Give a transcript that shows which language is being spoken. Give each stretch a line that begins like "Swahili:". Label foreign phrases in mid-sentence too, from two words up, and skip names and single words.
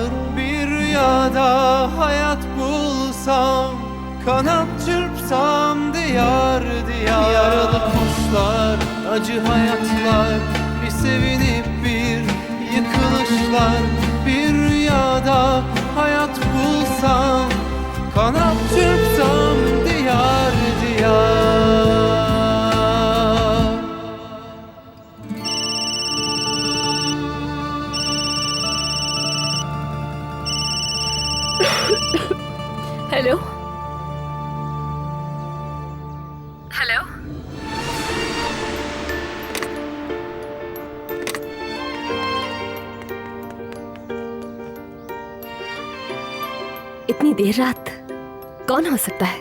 Turkish: Bir rüyada hayat bulsam, kanat çırpsam diyar diyar. Yaralı kuşlar, acı hayatlar, bir sevinip bir yıkılışlar. Bir rüyada hayat bulsam, kanat çırpsam diyar diyar.
Hindi: हेलो हेलो, इतनी देर रात कौन हो सकता है?